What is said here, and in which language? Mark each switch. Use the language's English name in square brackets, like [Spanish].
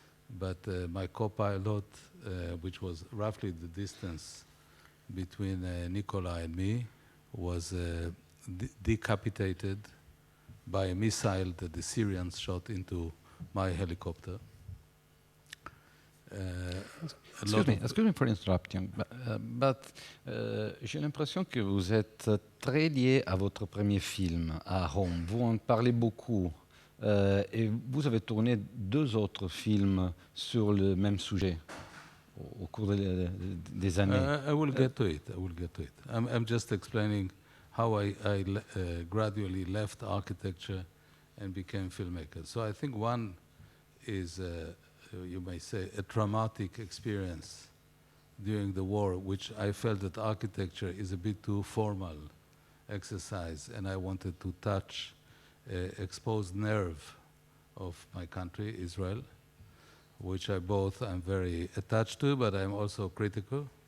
[English] But my co-pilot, which was roughly the distance between Nicola and me, was decapitated by a missile that the Syrians shot into my helicopter. Excuse me for interrupting, but [French] j'ai l'impression que vous êtes très lié à votre premier film, à Rome. Vous en parlez beaucoup. Et vous avez tourné 2 autres films sur le même sujet au cours des années. [English] I will get to it. I'm just explaining how I gradually left architecture and became filmmaker. So I think one is, you may say, a traumatic experience during the war, which I felt that architecture is a bit too formal exercise, and I wanted to touch exposed nerve of my country, Israel, which I'm very attached to, but I'm also critical.